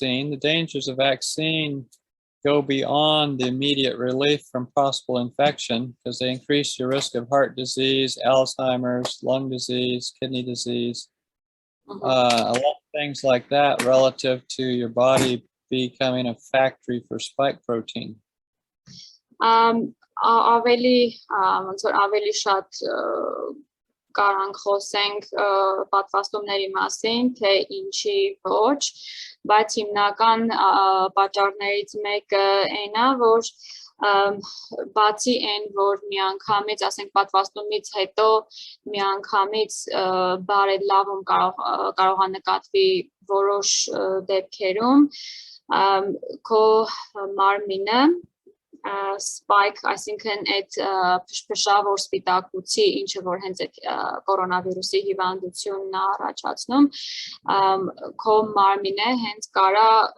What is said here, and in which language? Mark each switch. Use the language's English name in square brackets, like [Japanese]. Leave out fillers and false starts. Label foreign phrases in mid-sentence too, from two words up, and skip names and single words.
[English] The dangers of vaccine go beyond the immediate relief from possible infection because they increase your risk of heart disease, Alzheimer's, lung disease, kidney disease, a lot of things like that relative to your body becoming a factory for spike protein. [Armenian] Ավելի շատ Կարանք խոսենք պատվաստումների մասին, թե ինչի ոչ, բայց հիմնական պատճառներից մեկը այն է, որ բացի այն, որ միանգամից, ասենք պատվաստումից հետո միանգամից բարելավում կարող է նկատվի որոշ դեպքերում, քո մարմինը spike, այսինքն այդ փշփշավոր սպիտակուցի, ինչը որ հենց այդ կորոնավիրուսի հիվանդությունն է առաջացնում, քո մարմինը հենց կարա